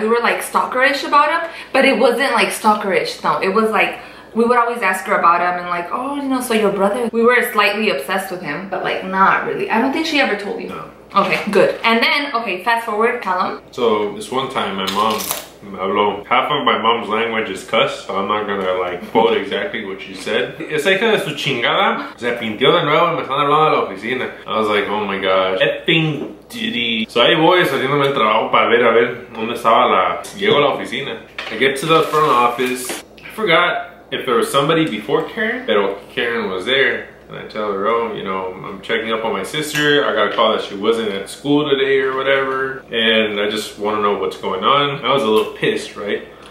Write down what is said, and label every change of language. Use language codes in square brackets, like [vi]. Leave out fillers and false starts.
[en] We were like stalkerish about him, but it wasn't like stalkerish, no. It was like, we would always ask her about him and like, oh, you know, so your brother. We were slightly obsessed with him, but like not really. I don't think she ever told you. No. Okay, good. And then, okay, fast forward, tell him. So this one time my mom habló. Half of my mom's language is cuss, so I'm not gonna like quote exactly what she said. [es] Esa hija de su chingada se pintió de nuevo y me están hablando de la oficina. [en] I was like, oh my gosh. Effing diddy. So [es] ahí voy haciéndome el trabajo para ver a ver dónde estaba la... Llego a la oficina. [en] I get to the front office. I forgot if there was somebody before Karen, pero Karen was there. And I tell her, oh, you know, I'm checking up on my sister. I got a call that she wasn't at school today or whatever. And I just want to know what's going on. I was a little pissed, right?